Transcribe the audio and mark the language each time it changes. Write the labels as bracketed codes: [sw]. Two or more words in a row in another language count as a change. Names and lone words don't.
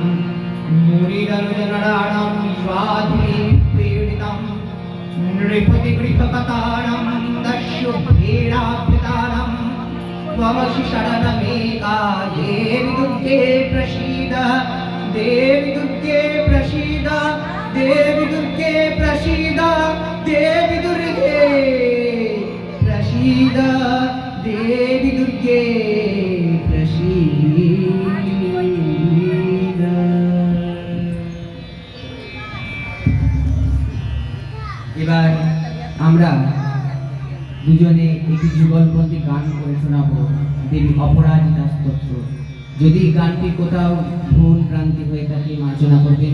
[sa] मुनिरनुजनराणं स्वाधिपीडितं नृपतिगृहकतानं दस्युभेराभृतानं त्वमसि शरणमेका देवि दुर्गे प्रसीद देवि दुर्गे प्रसीद देवि दुर्गे प्रसीद देवि दुर्गे प्रसीद देवि दुर्गे प्रसीद [bn] এবার আমরা দুজনে একটি যুগলবন্দি গান করে শোনাবো দেবী অপরাজিতা স্তোত্র। যদি গানটি কোথাও ভুল ভ্রান্তি হয়ে থাকে মার্জনা করবেন।